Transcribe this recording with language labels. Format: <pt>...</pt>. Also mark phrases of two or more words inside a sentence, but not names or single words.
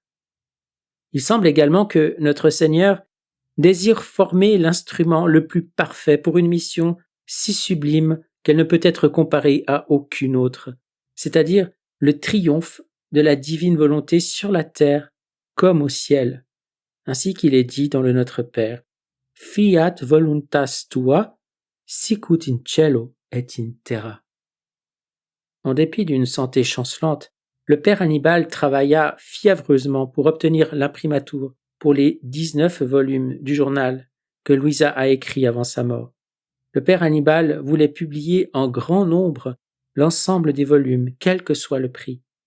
<fr>Il semble également que notre Seigneur désire former l'instrument le plus parfait pour une mission si sublime qu'elle ne peut être comparée à aucune autre, c'est-à-dire le triomphe de la divine volonté sur la terre comme au ciel, ainsi qu'il est dit dans le Notre Père.</fr> <la>Fiat voluntas tua, sicut in cielo et in terra.</la> <fr>En dépit d'une santé chancelante, le père Annibal travailla fiévreusement pour obtenir l'imprimatur pour les 19 volumes du journal que Louisa a écrit avant sa mort. Le père Annibal voulait publier en grand nombre l'ensemble des volumes, quel que soit le prix.</fr>